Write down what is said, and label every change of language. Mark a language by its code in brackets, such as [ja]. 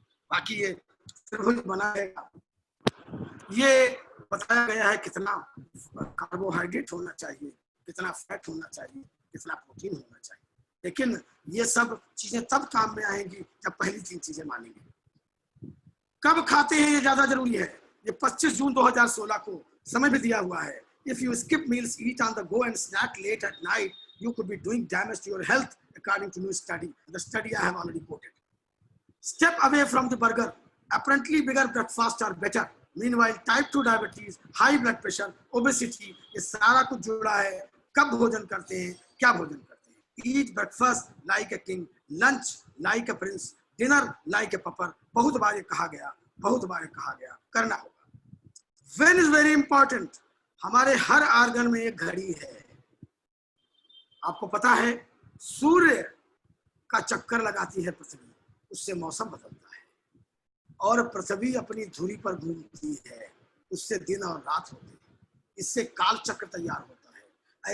[hi] बाकी ये त्रिभुज बनाएगा, ये बताया गया है कितना कार्बोहाइड्रेट होना चाहिए, कितना फैट होना चाहिए, कितना प्रोटीन होना चाहिए, लेकिन ये सब चीजें तब काम में आएंगी जब पहली 3 चीजें मानेंगे। कब खाते हैं ये ज्यादा जरूरी है। ये 25 जून 2016 को समय भी दिया हुआ है। [en] If you skip meals, eat on the go and snack late at night, you could be doing damage to your health according to new study. The study I have already quoted. Step away from the burger. Apparently bigger breakfasts are better. Meanwhile, type 2 diabetes, high blood pressure, obesity, [hi] ये सारा कुछ जुड़ा है। कब भोजन करते हैं, क्या भोजन करते हैं? [en] Eat breakfast like a king, lunch like a prince, dinner like a pauper. [hi] बहुत बार ये कहा गया, बहुत बार ये कहा गया, करना होगा। [en] When is very important. [hi] हमारे हर आर्गन में एक घड़ी है। आपको पता है सूर्य का चक्कर लगाती है पृथ्वी, उससे मौसम बदलता है, और पृथ्वी अपनी धुरी पर घूमती है, उससे दिन और रात होती है, इससे काल चक्र तैयार होता है।